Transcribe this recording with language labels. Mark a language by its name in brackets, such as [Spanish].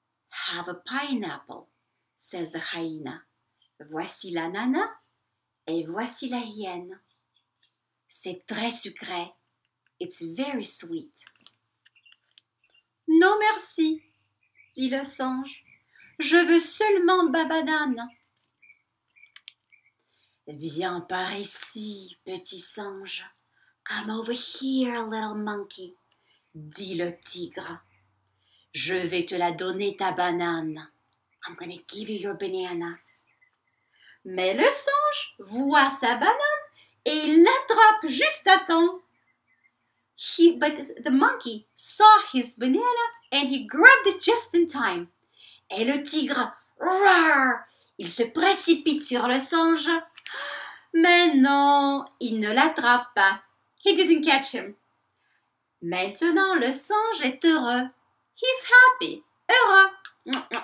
[English] Have a pineapple, says the hyena. [French] Voici l'ananas et voici la hyène. C'est très sucré. [English] It's very sweet. [French] Non, merci, dit le singe. Je veux seulement ma banane. Viens par ici, petit singe. [English] Come over here, little monkey, [French] dit le tigre. Je vais te la donner, ta banane. [English] I'm gonna give you your banana. [French] Mais le singe voit sa banane et l'attrape juste à temps. [English] But the monkey saw his banana and he grabbed it just in time. [French] Et le tigre, roar, il se précipite sur le singe. Mais non, il ne l'attrape pas. [English] He didn't catch him. [French] Maintenant, le singe est heureux. [English] He's happy, [French] heureux.